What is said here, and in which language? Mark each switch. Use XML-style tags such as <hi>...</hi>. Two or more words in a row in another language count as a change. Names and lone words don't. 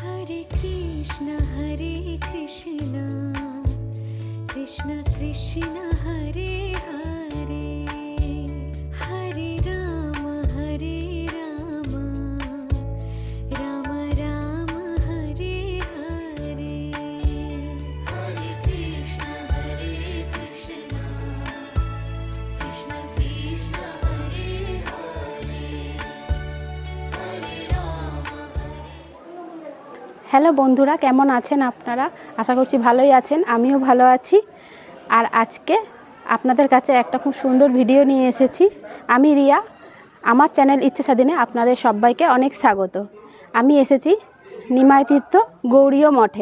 <sa>हरे कृष्णा कृष्ण कृष्ण हरे हरे हरे राम राम राम हरे हरे हरे कृष्ण कृष्ण कृष्ण हरे हरे हरे राम।</sa> <bn>হ্যালো বন্ধুরা, কেমন আছেন আপনারা? আশা করছি ভালোই আছেন, আমিও ভালো আছি। আর আজকে আপনাদের কাছে একটা খুব সুন্দর ভিডিও নিয়ে এসেছি। আমি রিয়া, আমার চ্যানেল ইচ্ছে স্বাধীনে আপনাদের সবাইকে অনেক স্বাগত। আমি এসেছি নিমাই তীর্থ গৌড়ীয় মঠে।</bn>